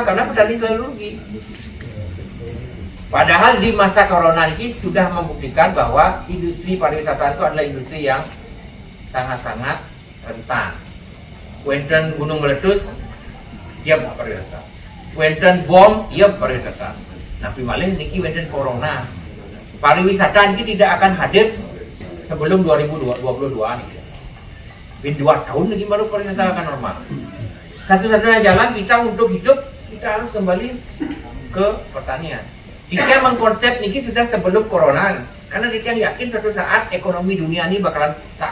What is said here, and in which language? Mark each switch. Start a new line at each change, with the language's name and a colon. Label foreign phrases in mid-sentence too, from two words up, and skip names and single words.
Indonesian: Karena petani selalu rugi. Padahal di masa corona ini sudah membuktikan bahwa industri pariwisata itu adalah industri yang sangat-sangat rentan. Wenten gunung meletus, dia pariwisata. Wenten bom, dia pariwisata. Tapi malah niki wenten corona. Pariwisata ini tidak akan hadir sebelum 2022 nih. Di 2 tahun lagi baru pariwisata akan normal. Satu-satunya jalan kita untuk hidup, kita harus kembali ke pertanian. Kita mengkonsep niki sudah sebelum corona, karena kita yakin suatu saat ekonomi dunia ini bakalan stuck.